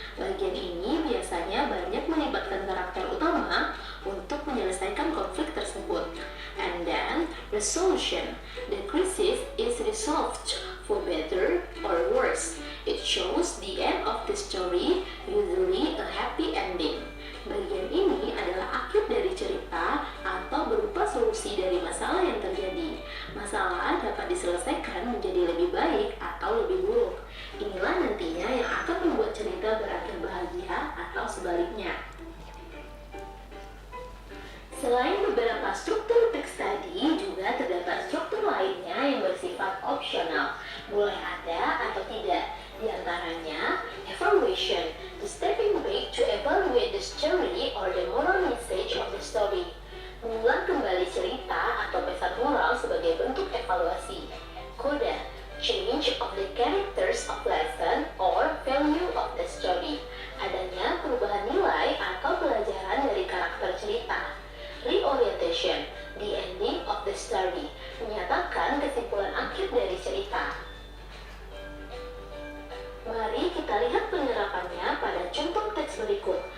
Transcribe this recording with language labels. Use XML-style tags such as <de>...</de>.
<id>Bagian ini biasanya banyak melibatkan karakter utama untuk menyelesaikan konflik tersebut.</id> <en>And then, resolution. The crisis is resolved for better or worse. It shows the end of the story, usually a happy ending.</en> <id>Bagian ini adalah akhir dari cerita atau berupa solusi dari masalah yang terjadi. diselesaikan menjadi lebih baik atau lebih buruk. Inilah nantinya yang akan membuat cerita berakhir bahagia atau sebaliknya. Selain beberapa struktur teks tadi, juga terdapat struktur lainnya yang bersifat opsional, boleh ada atau tidak. Di antaranya,</id> <en>evaluation, the stepping back to evaluate the story or the moral message of the story.</en> <id>Mengulang kembali cerita atau pesan moral sebagai bentuk evaluasi.</id> <en>Coda, change of the characters of lesson or value of the story.</en> <id>Adanya perubahan nilai atau pelajaran dari karakter cerita.</id> <en>Reorientation, the ending of the story,</en> <id>menyatakan kesimpulan akhir dari cerita. Mari kita lihat penerapannya pada contoh teks berikut.</id>